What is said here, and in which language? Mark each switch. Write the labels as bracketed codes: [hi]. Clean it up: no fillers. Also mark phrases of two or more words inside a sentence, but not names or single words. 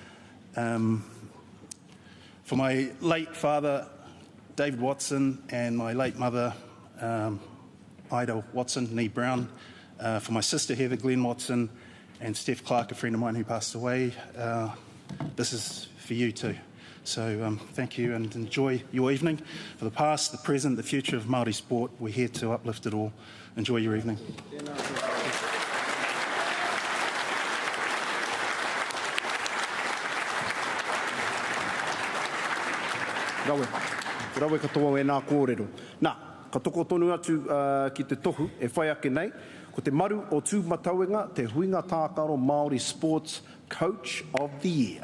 [en] For my late father, David Watson, and my late mother, Ida Watson, Nee Brown, for my sister Heather Glenn Watson, and Steph Clark, a friend of mine who passed away, this is for you too. So thank you and enjoy your evening. For the past, the present, the future of Māori sport, we're here to uplift it all. Enjoy your evening. [mi] Rawe katoa e nā kōrero. Nā, ka toko tonu atu ki te tohu, e whai ake nei, ko te maru o tūmatauenga, te Huinga Tākaro Māori Sports Coach of the Year.